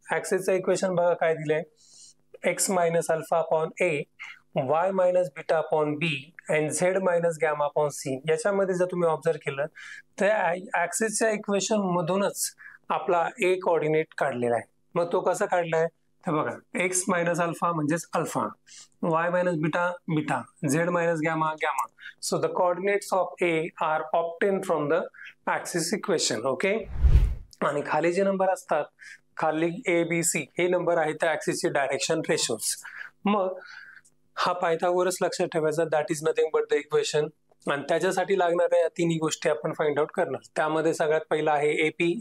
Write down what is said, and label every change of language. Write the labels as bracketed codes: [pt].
[mr] ऍक्सिसचं equation बघा काय दिलंय, x minus alpha upon A, y minus beta upon B and z minus gamma upon C. याच्यामध्ये जर तुम्ही ऑब्झर्व केलं तर ऍक्सिसच्या इक्वेशन मधूनच आपला ए कोऑर्डिनेट काढलेला आहे. मग तो कसा काढलाय, तर बघा, x मायनस अल्फा म्हणजेच alpha, y minus beta beta, z minus gamma gamma. [en] So the coordinates of A are obtain from the axis equation. [mr] Okay, आणि खाली जे नंबर असतात, खाली ए बी सी हे नंबर आहेत त्या ऍक्सिसचे डायरेक्शन रेशोज. मग हा पायथागोरस लक्षात ठेवायचा, [en] That is nothing but the equation. [mr] आणि त्याच्यासाठी लागणाऱ्या या तिन्ही गोष्टी आपण फाइंड आउट करणार. त्यामध्ये सगळ्यात पहिला आहे एपी.